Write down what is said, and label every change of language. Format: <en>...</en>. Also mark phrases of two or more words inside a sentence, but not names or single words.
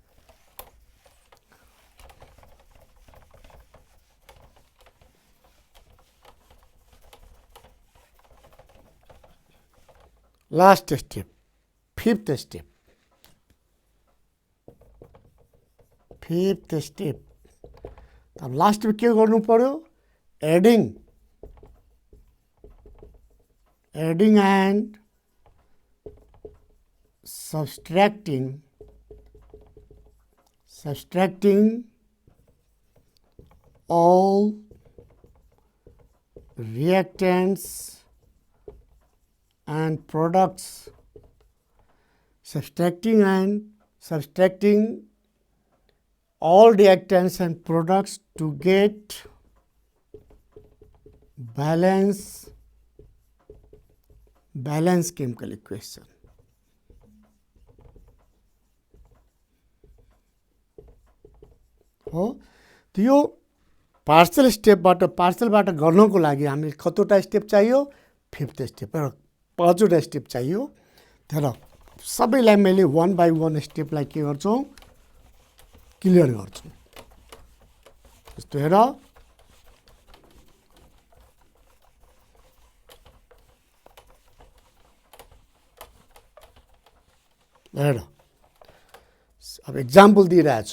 <en>Last step, fifth step. Fifth step.</en> <ne>अब लास्ट में के गर्नु पर्यो?</ne> <en>Adding and subtracting all reactants and products, subtracting all reactants and products to get balance chemical equation.</en> <ne>हो, तो यो पार्सलबाट गर्नको लागि हामीले कतवटा स्टेप चाहियो?</ne> <en>fifth step</en> <ne>र पाँचवटा स्टेप चाहियो. तर सबैलाई मैले</ne> <en>one by one</en> <ne>स्टेपलाई के गर्छु? क्लियर गर्छु. जस्तो हेर, अब एक्जाम्पल दिइरहेछु.</ne>